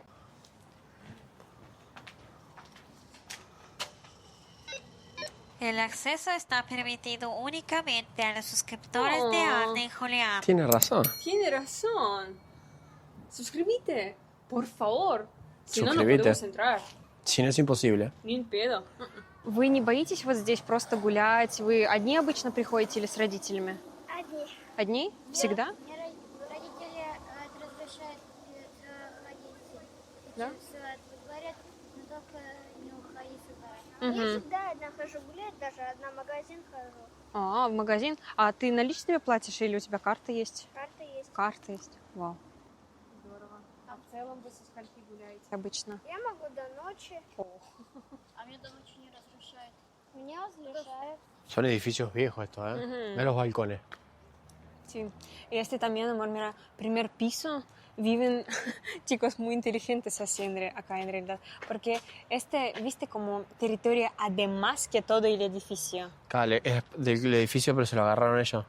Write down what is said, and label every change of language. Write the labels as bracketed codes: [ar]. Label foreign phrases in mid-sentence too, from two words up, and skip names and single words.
[es] El acceso está permitido únicamente a los suscriptores de Arne y Julián. Tiene razón. Tiene razón. Suscríbete, por favor. Si no, no Suscríbete. podemos entrar. Si no es imposible. Ни педа. [ru] Вы не боитесь вот здесь просто гулять? Вы одни обычно приходите или с родителями? Одни. Одни? Всегда? Мне родители разрешают ходить. Да? Говорят, но только не уходи сюда. Мгм. Я всегда одна хожу гулять, даже одна в магазин хожу. А, в магазин. А ты наличными платишь или у тебя карта есть? Карта есть. Карта есть. Вау. Здорово. А в целом вы со скольки гуляете обычно? Я могу до ночи. [es] A mí de noche no разрешают. [ru] Меня разрешают. [es] Son edificios viejos estos, ¿eh? Ujú. Mira los balcones. Sí. Y este también, amor, mira, primer piso viven chicos muy inteligentes así acá en realidad. Porque este, viste, como territorio además que todo el edificio. Claro, es del edificio, pero se lo agarraron ellos.